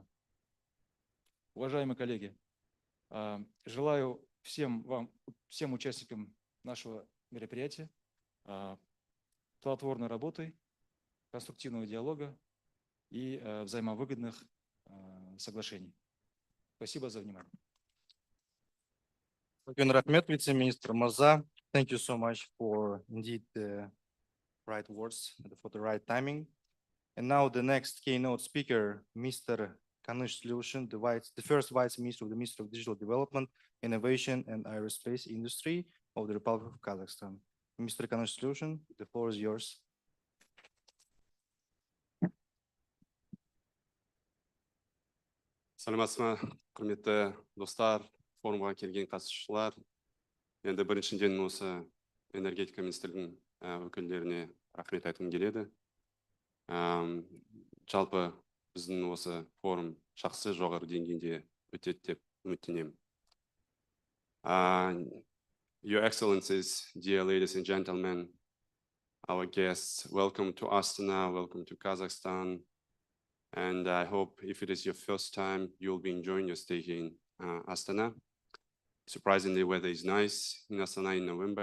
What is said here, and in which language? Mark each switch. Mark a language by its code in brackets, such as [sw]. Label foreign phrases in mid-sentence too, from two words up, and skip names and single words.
[ru] Уважаемые коллеги, желаю всем участникам нашего мероприятия плодотворной работы, конструктивного диалога и взаимовыгодных соглашений. Спасибо за внимание. [kk] Рахмет, вице-министр Мырза. [en] Thank you so much for indeed the right words, for the right timing. And now the next keynote speaker, Mr. Kanush Ilyushin, the first Vice Minister of the Ministry of Digital Development, Innovation and Aerospace Industry of the Republic of Kazakhstan. Mr. Kanush Ilyushin, the floor is yours. [kk] Саламатсыз ма, құрметті достар, форумға келген қатысушылар. Енді біріншіден осы энергетика министрлігінің өкілдеріне рахмет айтқым келеді. Жалпы біздің осы форум жақсы жоғары деңгейде өтеді деп үміттенемін. [en] Your Excellencies, dear ladies and gentlemen, our guests, welcome to Astana, welcome to Kazakhstan. And I hope if it is your first time, you'll be enjoying your stay here in Astana. Surprisingly, weather is nice in Astana in November.